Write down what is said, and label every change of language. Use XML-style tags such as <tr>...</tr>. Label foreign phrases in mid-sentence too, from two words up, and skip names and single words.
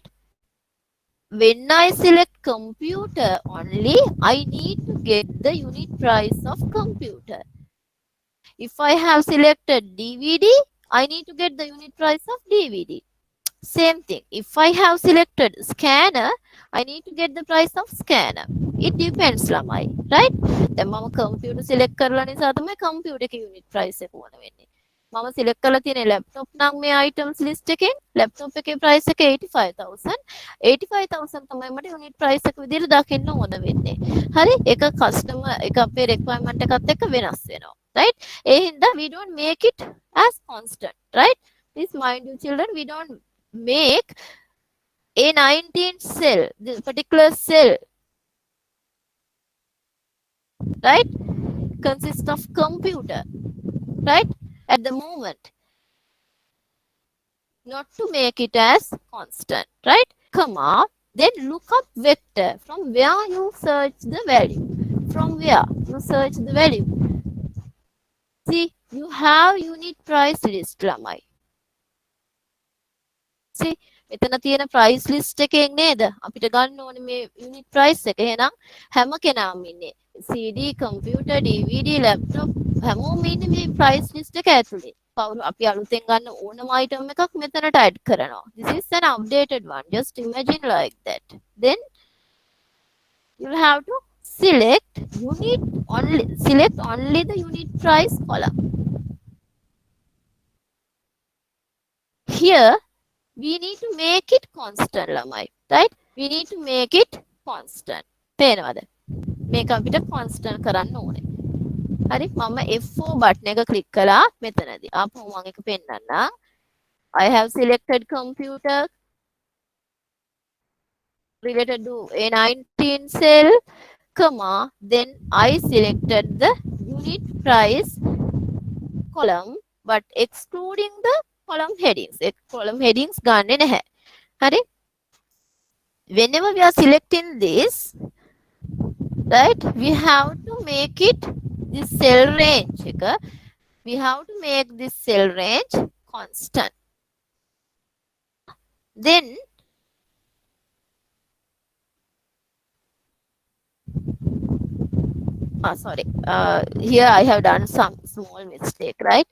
<en>When I select computer only, I need to get the unit price of computer. If I have selected DVD, I need to get the unit price of DVD. Same thing. If I have selected scanner, I need to get the price of scanner. It depends</en> <si>ළමයි. Right? දැන් මම</si> <en>computer select</en> <si>කරලා නිසා තමයි computer එකේ</si> <en>unit price</en> <si>එක ඕන වෙන්නේ. මම select කරලා තියෙන laptop නම් මේ</si> <en>items list</en> <si>එකෙන් laptop එකේ price එක 85,000. 85,000 තමයි මට</si> <en>unit price</en> <si>එක විදිහට දකින්න ඕන වෙන්නේ. හරි? ඒක customer එක අපේ requirement එකත් එක්ක වෙනස් වෙනවා. Right? ඒ හින්දා</si> <en>we don't make it as constant. Right? Please mind you children, we don't make A19 cell, this particular cell, right, consists of computer, right, at the moment, not to make it as constant, right, comma, then look up vector from where you search the value, from where you search the value. See, you have unit price list lamai. See,</en> <si>මෙතන තියෙන</si> <en>price list</en> <si>එකෙන් නේද අපිට ගන්න ඕනේ මේ</si> <en>unit price</en> <si>එක. එහෙනම් හැම කෙනාම ඉන්නේ</si> <en>CD, computer, DVD, laptop</en> <si>හැමෝම ඉන්නේ මේ</si> <en>price list</en> <si>එක ඇතුලේ. කවුරු අපි අලුතෙන් ගන්න ඕනම item එකක් මෙතනට add කරනවා.</si> <en>This is an updated one. Just imagine like that. Then you'll have to select only the unit price column. Here we need to make it constant lamai, right? We need to make it constant.</en> <si>තේනවද? මේක අපිට constant කරන්න ඕනේ. හරි, මම F4 button එක click කළා මෙතනදී. ආපහු මම එක පෙන්නන්නම්.</si> <en>I have selected computer related to A19 cell, comma, then I selected the unit price column but excluding the column headings. Column headings</en> <si>ගන්නෙ නැහැ. හරි?</si> <en>Whenever we are selecting this, right, we have to make it this cell range එක, we have to make this cell range constant. Then sorry, here I have done some small mistake, right?</en>